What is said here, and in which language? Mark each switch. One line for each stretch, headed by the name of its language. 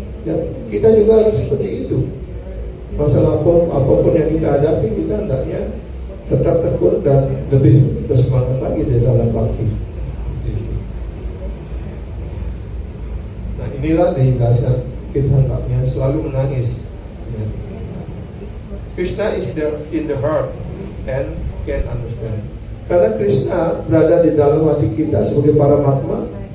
Indonesian: Dan kita juga harus seperti itu. Masalah apapun yang kita hadapi, kita hendaknya tetap tekun dan lebih bersemangat lagi di dalam bakti. Nah, inilah dasar kita hendaknya selalu menangis.
English: Krishna is in the heart and can understand.
Indonesian: Karena Krishna berada di dalam hati kita sebagai Paramatma.